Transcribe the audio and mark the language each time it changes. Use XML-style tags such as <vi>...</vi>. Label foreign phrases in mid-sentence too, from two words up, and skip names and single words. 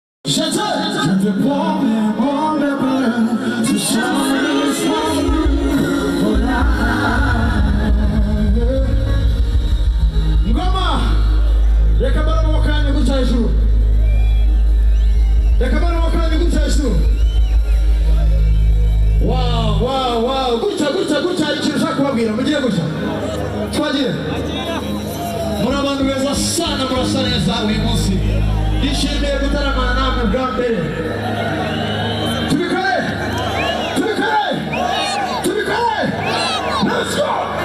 <fr>Je te promets mon bébé, tu changes voilà.</fr> <rw>Ngoma, reka bana mwakani guca ijuru. Reka bana mwakani guca ijuru. Wow, guca ikintu ushaka kubabwira, mugiye guca. Twagiye. Muri abantu beza sana, murasa neza uyu munsi. Yishimiye gutaramana namwe bwa mbere. Tubikore!</rw> <en>Let's go!</en>